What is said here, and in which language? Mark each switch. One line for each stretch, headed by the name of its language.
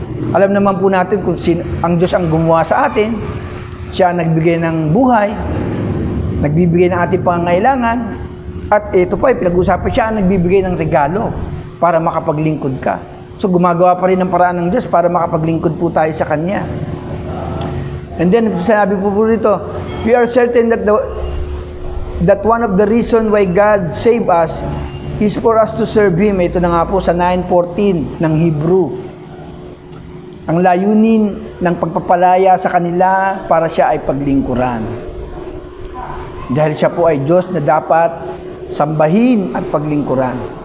Filipino: Alam naman po natin kung ang Diyos ang gumawa sa atin. Siya ang nagbigay ng buhay, nagbibigay ng ating pangangailangan, at ito pa, pinag-usapan siya ang nagbibigay ng regalo para makapaglingkod ka. So, gumagawa pa rin ng paraan ng Diyos para makapaglingkod po tayo sa Kanya.
English: And then,
Filipino: sinabi po rito,
English: we are certain that one of the reason why God saved us is for us to serve Him.
Filipino: Ito na nga po sa 9:14 ng Hebrew. Ang layunin ng pagpapalaya sa kanila para siya ay paglingkuran. Dahil siya po ay Diyos na dapat sambahin at paglingkuran.